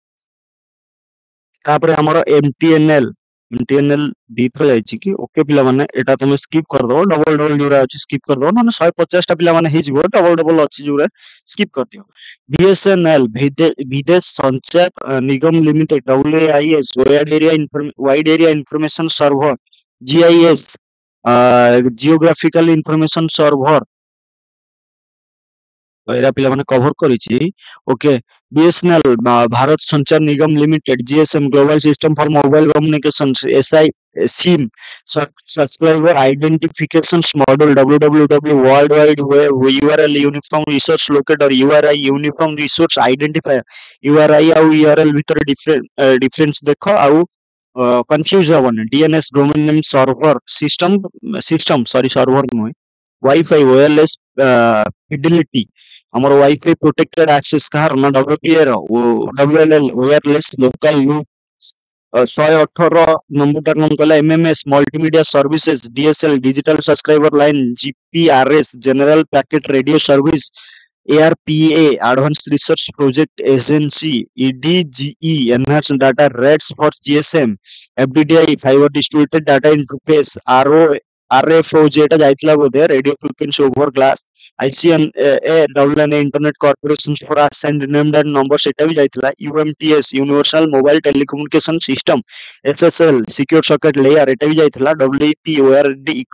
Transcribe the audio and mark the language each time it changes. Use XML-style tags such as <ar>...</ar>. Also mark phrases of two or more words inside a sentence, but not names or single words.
<or>ତାପରେ ଆମର MTNL ଦିଥର ଯାଇଛି କି ଓକେ ପିଲାମାନେ ଏଟା ତମେ ସ୍କିପ୍ କରିଦବ</or> <en>double double</en> <or>ଯୋଉରା ଅଛି ସ୍କିପ୍ କରିଦବ ନହେଲେ 150ଟା ପିଲାମାନେ ହେଇଯିବ</or> <en>double double</en> <or>ଅଛି ଯୋଉରା ସ୍କିପ୍ କରିଦିଅ BSNL ବିଦେଶ ସଞ୍ଚାର ନିଗମ ଲିମିଟେଡ</or> <en>WAIS wide area information server GIS geographical information server</en> <or>ଏରା ପିଲାମାନେ କଭର କରିଛି</or> <en>ଓକେ BSNL ଭାରତ ସଞ୍ଚାର ନିଗମ ଲିମିଟେଡ GSM global system for mobile communication SI SIM subscriber identifications model www world wide web URL uniform resource locator URI uniform resource identifier URI ଆଉ URL ଭିତରେ difference</en> <or>ଦେଖ ଆଉ</or> <en>confuse ହବନି DNS domain name server system sorry server ନୁହେଁ Wi-Fi wireless fidelity ଆମର Wi-Fi protected ଆକ୍ସେସ</en> <or>କାହାର ନା</or> <en>WPA ର WLL wireless local loop 118</en> <or>ନମ୍ବରଟା କଣ କହିଲା</or> <en>MMS multimedia services DSL ଡିଜିଟାଲ subscriber line GPRS general packet radio service ARPA advance research project agency EDGE enhance data rates for GSM FDDI fiber distributed data interface RFOG</en> <or>ଏଟା ଯାଇଥିଲା ବୋଧେ</or> <en>radio frequency over glass ICNA WN internet corporation for assigned named and number</en> <or>ସେଟା ବି ଯାଇଥିଲା</or> <en>UMTS universal mobile telecommunication system SSL secure socket layer</en> <or>ଏଟା ବି ଯାଇଥିଲା</or> <en>WEP ORD</en>